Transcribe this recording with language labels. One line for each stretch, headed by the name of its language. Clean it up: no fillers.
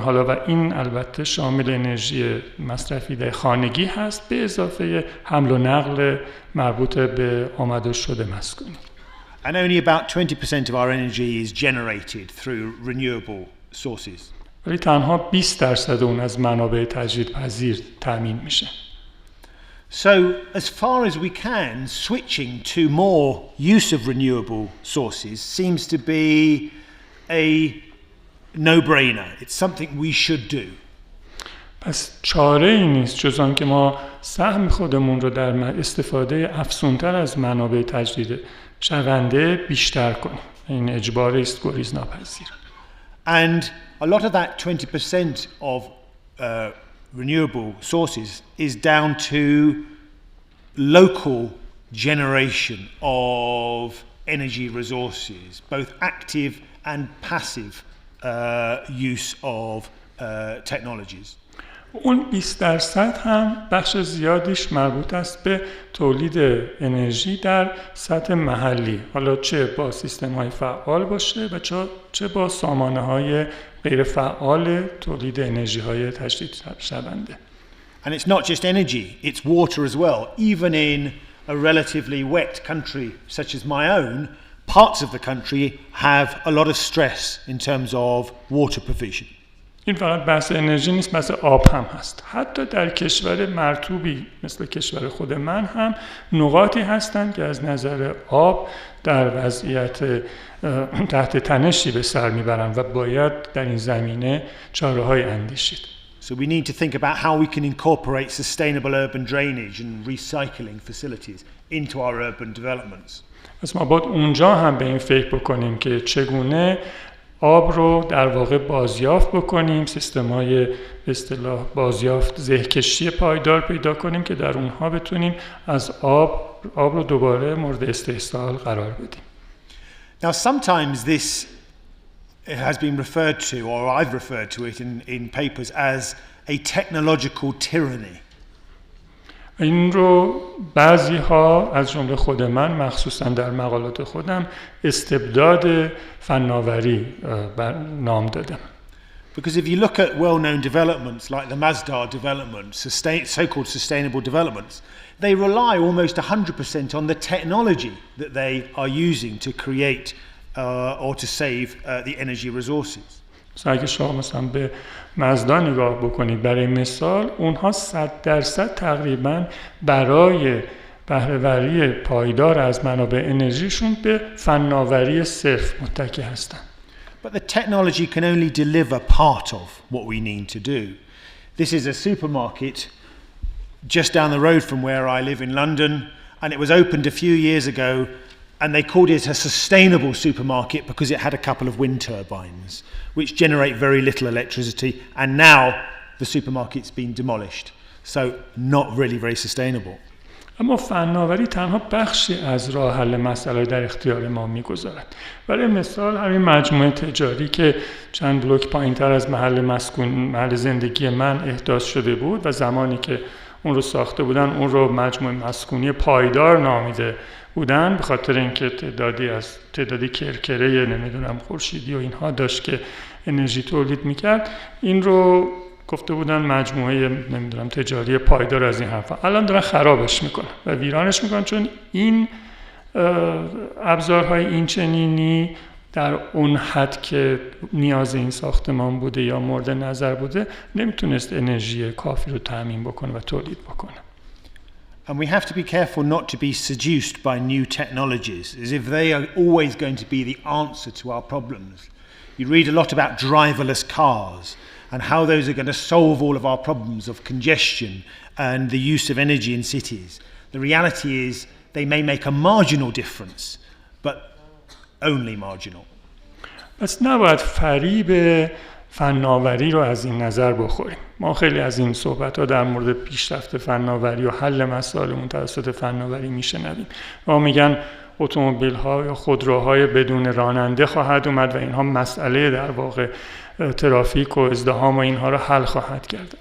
Persian: حالا و این البته شامل انرژی مصرفی در خانگی هست به اضافه حمل و نقل مربوط به آمد و شد مسکونی.
English: And only about 20% of our energy is generated through renewable sources.
Persian: ولی تنها 20% اون از منابع تجدیدپذیر تامین میشه.
English: So, as far as we can, switching to more use of renewable sources seems to be a no-brainer. It's something we should do.
Persian: پس چاره ای نیست جز آن که ما سهم خودمون رو در استفاده افزونتر از منابع تجدید شونده بیشتر کنیم. این اجباری است گریز ناپذیر.
English: And a lot of that 20% of renewable sources is down to local generation of energy resources, both active and passive use of technologies.
Persian: اون 20% هم بخش زیادیش مربوط است به تولید انرژی در سطح محلی، حالا چه با سیستم‌های فعال باشه و چه با سامانه‌های غیر فعال تولید انرژی‌های تجدید شونده.
English: And it's not just energy, it's water as well. Even in a relatively wet country such as my own, parts of the country have a lot of stress in terms of water provision.
Persian: این فقط بحث انرژی نیست، بحث آب هم هست. حتی در کشور مرطوبی مثل کشور خود من هم نقاطی هستند که از نظر آب در وضعیت تحت تنشی به سر میبرند و باید در این زمینه چاره‌های اندیشید.
English: So we need to think about how we can incorporate sustainable urban drainage and recycling facilities into our urban developments.
Persian: پس ما باید اونجا هم به این فکر بکنیم که چگونه آب رو در واقع بازیافت بکنیم، سیستم‌های به اصطلاح بازیافت زهکشی پایدار پیدا کنیم که در اونها بتونیم از آب رو دوباره مورد استحصال قرار بدیم.
English: Now sometimes this has been referred to, or I've referred to it in papers as a technological tyranny.
Persian: این رو بعضی ها از جمله خود من مخصوصا در مقالات خودم استبداد فناوری نام دادم.
English: Because if you look at well-known developments like the Masdar development, so-called sustainable developments, they rely almost 100% on the technology that they are using to create or to save the energy resources.
Persian: اگه شما مثلا به مزدا نگاه بکنید برای مثال، اونها 100% تقریبا برای بهره‌وری پایدار از منابع انرژیشون به فناوری صرف متکی هستند.
English: But the technology can only deliver part of what we need to do. This is a supermarket just down the road from where I live in London, and it was opened a few years ago, and they called it a sustainable supermarket because it had a couple of wind turbines, which generate very little electricity, and now the supermarket's been demolished. So not really very sustainable.
Persian: اما فناوری تنها بخشی از راه حل مسئله در اختیار ما میگذارد. برای مثال همین مجموعه تجاری که چند بلوک پایینتر از محل زندگی من احداث شده بود و زمانی که اون رو ساخته بودن اون رو مجموعه مسکونی پایدار نامیده بودن، به خاطر اینکه تعدادی کرکره نمیدونم خورشیدی و اینها داشت که انرژی تولید میکرد، این رو گفته بودن مجموعه نمیدونم تجاری پایدار از این حرفا. الان دارن خرابش میکنن و ویرانش میکنن، چون این ابزارهای این چنینی در اون حد که نیاز این ساختمان بوده یا مورد نظر بوده نمیتونست انرژی کافی رو تامین بکنه و تولید بکنه.
English: And we have to be careful not to be seduced by new technologies, as if they are always going to be the answer to our problems. You read a lot about driverless cars and how those are going to solve all of our problems of congestion and the use of energy in cities. The reality is they may make a marginal difference, but only marginal.
Persian: پس نباید فریب فناوری رو از این نظر بخوریم. ما خیلی از این صحبت‌ها در مورد پیشرفت فناوری و حل مسائل توسط فناوری میشنویم. ما میگن اتومبیل‌ها یا خودروهای بدون راننده خواهد اومد و اینها مسئله در واقع ترافیک و ازدحام و اینها رو حل خواهد کرد.